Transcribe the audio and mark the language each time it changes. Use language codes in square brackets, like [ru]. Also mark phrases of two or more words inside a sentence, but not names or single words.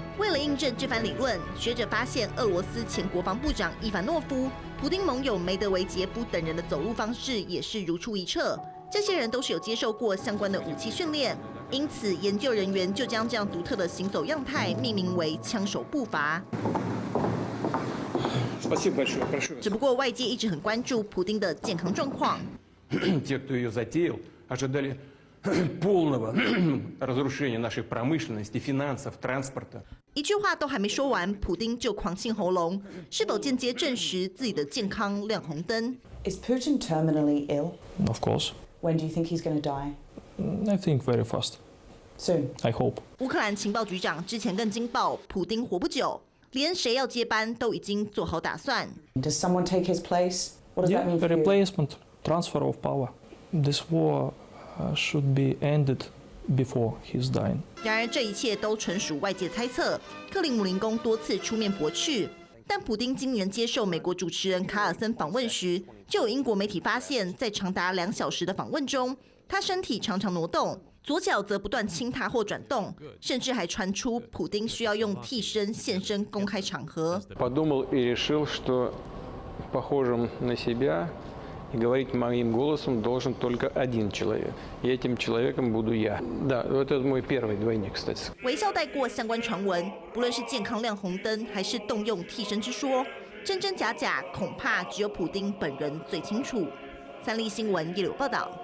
[zh] 为了印证这番理论，学者发现俄罗斯前国防部长伊凡诺夫、普丁盟友梅德韦杰夫等人的走路方式也是如出一辙。这些人都是有接受过相关的武器训练，因此研究人员就将这样独特的行走样态命名为“枪手步伐”。只不过外界一直很关注普丁的健康状况。 [ru] Те, кто ее затеял, ожидали полного разрушения нашей промышленности, финансов, транспорта. [zh] 一句话都还没说完，普丁就狂清喉咙，是否间接证实自己的健康亮红灯？ [en] Is Putin terminally ill? Of course. When do you think he's going to die? I think very fast. Soon. I hope. [zh] 乌克兰情报局长之前更惊爆，普丁活不久，连谁要接班都已经做好打算。 [en] Does someone take his place? What does Yeah, that mean the for you? replacement, transfer of power. This war should be ended before he's dying. [zh] 然而这一切都纯属外界猜测，克里姆林宫多次出面驳斥。但普丁今年接受美国主持人卡尔森访问时，就有英国媒体发现，在长达2小时的访问中，他身体常常挪动，左脚则不断轻踏或转动，甚至还传出普丁需要用替身现身公开场合。 [ru] Подумал и решил, что похожим на себя и говорить моим голосом должен только один человек. И этим человеком буду я. Да, это мой первый двойник, кстати. [zh] 微笑带过相关传闻，不论是健康亮红灯，还是动用替身之说，真真假假，恐怕只有普丁本人最清楚。三立新闻叶柳报道。